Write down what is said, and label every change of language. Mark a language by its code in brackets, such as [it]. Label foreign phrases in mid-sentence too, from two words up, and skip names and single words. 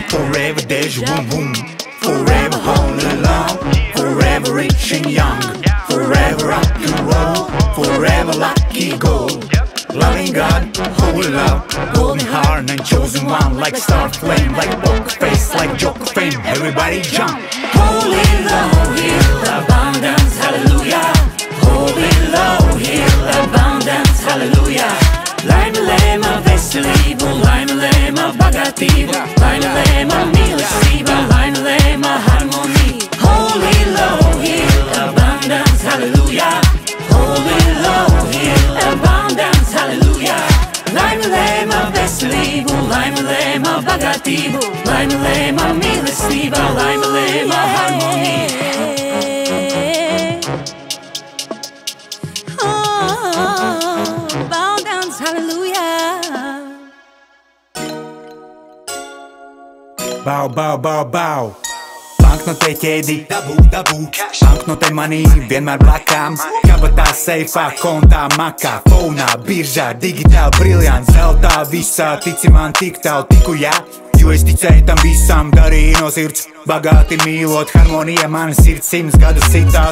[en] Forever deja boom boom, forever holy love, forever rich and young, forever rock and roll, forever lucky gold. Loving God, holy love, golden heart and chosen one. Like star flame, like poker face, like joker fame. Everybody jump. Holy love, heal abundance, hallelujah. Holy love, heal abundance, hallelujah. [lv] Laime lēma veselību, laime lēma bagātību, laime lēma mīlestība, laime lēma harmoniju. [en] Holy love, heal abundance, hallelujah. Holy love, heal abundance, hallelujah. [lv] Laime lēma veselību, laime lēma bagātību, laime lēma mīlestība, laime lēma harmoniju. [en] Abundance, hallelujah. Bow, bow, bow, bow. [lv] Banknotē ķēdi, dabū, banknotē manī vienmēr blakām. Kabatā, seifā, kontā, makā, fonā, biržā, digitāli, briljants, zeltā, visā, tici man tik tālu tiku, jā. Jo es ticēju tam visam, darīju no sirds, bagāti mīlot, harmonija mana sirds 100 gadus citās.